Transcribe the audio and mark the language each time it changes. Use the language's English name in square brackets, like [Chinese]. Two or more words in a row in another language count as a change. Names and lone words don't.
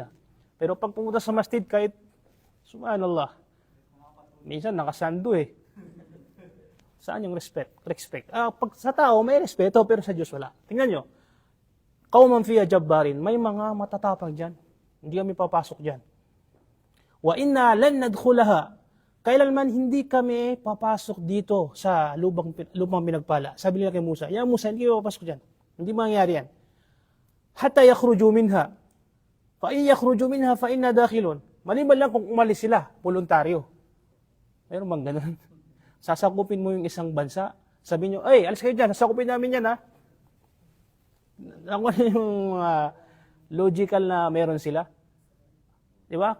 [Filipino] Pero pag pumunta sa masjid, kahit, subhanallah, minsan nakasando eh. Saan yung respect? Pag sa tao, may respeto, pero sa Diyos wala. Tingnan nyo, [Arabic] قوما فيها جبارين, [Filipino] may mga matatapang dyan. Hindi kami papasok dyan. [Arabic] وإنا لن ندخلها, [Filipino] kailanman hindi kami papasok dito sa lubang pinagpala. Sabi nila kay Musa, [Arabic] يا موسى, [Filipino] hindi kami papasok dyan. Hindi mangyayari yan. [Arabic] حتى يخرجوا منها. فإن يخرجوا منها فإنا داخلون. [Filipino] Maliban lang kung umalis sila, voluntaryo. Meron bang ganun? Sasakupin mo yung isang bansa, sabi nyo, ay, alis kayo dyan, sasakupin namin yan, ha? Ano yung logical na meron sila? Di ba?